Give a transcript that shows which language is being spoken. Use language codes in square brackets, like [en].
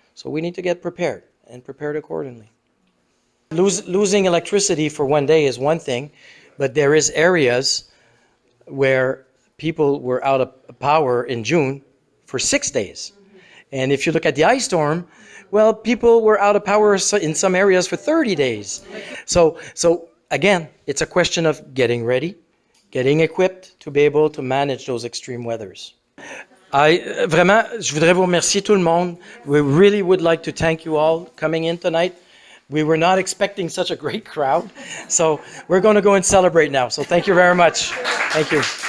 [en] So we need to get prepared and prepared accordingly. Losing electricity for one day is one thing, but there is areas where people were out of power in June for 6 days. And if you look at the ice storm, well, people were out of power in some areas for 30 days. So again, it's a question of getting ready, getting equipped to be able to manage those extreme weathers. [fr] Vraiment, je voudrais vous remercier tout le monde. [en] We really would like to thank you all coming in tonight. We were not expecting such a great crowd, so we're going to go and celebrate now. So thank you very much. Thank you.